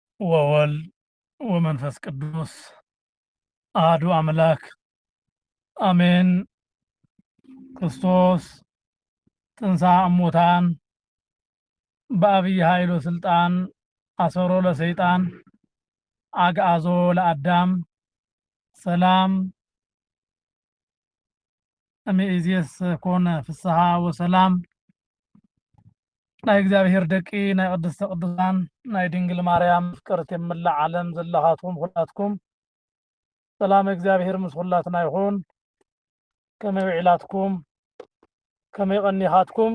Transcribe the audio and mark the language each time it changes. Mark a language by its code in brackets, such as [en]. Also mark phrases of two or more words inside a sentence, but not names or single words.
[gez] ወወልድ ወመንፈስ ቅዱስ አሐዱ አምላክ አሜን። ክርስቶስ ትንሣኤ እሙታን በአብይ ኃይል ወሥልጣን አሰሮ ለሰይጣን አግዓዞ ለአዳም ሰላም እምይእዜሰ ኮነ ፍስሐ ወሰላም። [ti] ናይ እግዚአብሔር ደቂ ናይ ቅድስተ ቅዱሳን ናይ ድንግል ማርያም ፍቅርት የምላእ ዓለም ዘለኻትኩም ሁላትኩም ሰላም እግዚአብሔር ምስ ሁላትና ይኹን። ከመይ ውዒላትኩም ከመይ ቀኒኻትኩም?